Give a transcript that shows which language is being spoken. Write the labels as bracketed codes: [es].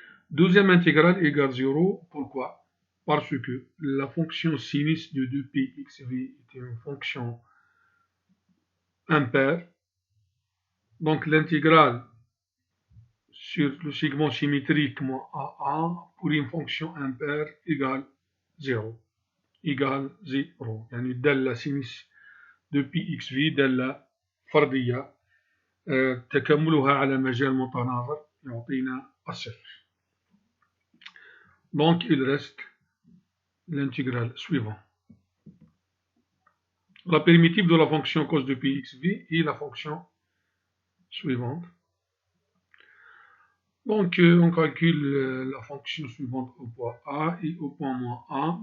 [fr] Deuxième intégrale égale 0, pourquoi? Parce que la fonction sinus de 2πxv est une fonction impaire, donc l'intégrale sur le segment symétrique moins AA pour une fonction impaire égale 0. égale 0. [ar] يعني الدالة sinus de πxv دالة فردية تكاملها على مجال متناظر يعطينا الصفر. [fr] Donc il reste l'intégrale suivante. La primitive de la fonction cos de πxv est la fonction suivante. Donc, on calcule la fonction suivante au point A et au point moins A.